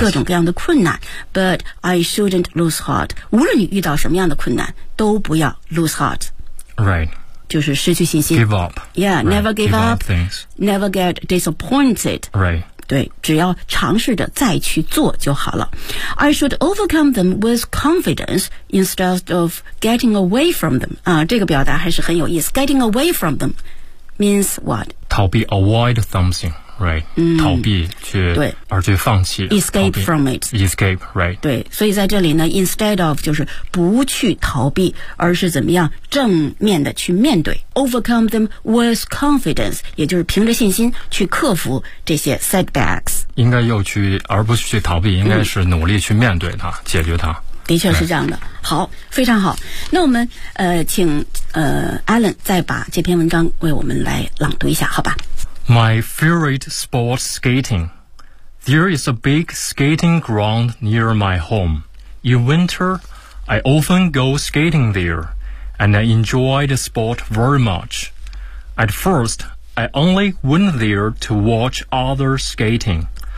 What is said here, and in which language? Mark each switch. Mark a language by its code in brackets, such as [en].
[zh] 各种各样的困难。 [en] But I shouldn't lose heart. [zh] 无论你遇到什么样的困难都不要 [en] lose heart. Right. [zh] 就是失去信心。 [en] Give up. Yeah, right, never give up things. Never get disappointed. Right. [zh] 对，只要尝试着再去做就好了。 [en] I should overcome them with confidence instead of getting away from them. [zh] 啊，这个表达还是很有意思。 [en] Getting away from them means what? [zh] 逃避 [en] avoid something, right?、 [zh] 逃避去对，而去放弃 [en] escape from it. Escape, right? [zh] 对，所以在这里呢 ，instead of 就是不去逃避，而是怎么样正面的去面对。 [en] Overcome them with confidence, [zh] 也就是凭着信心去克服这些 setbacks. 应该又去，而不是去逃避，应该是努力去面对它，解决它。的确是这样的。好，非常好。那我们请Alan 再把这篇文章为我们来朗读一下，好吧 [en] ？My favorite sport, skating. There is a big skating ground near my home. In winter, I often go skating there. And I enjoy the sport very much. At first, I only went there to watch others skating.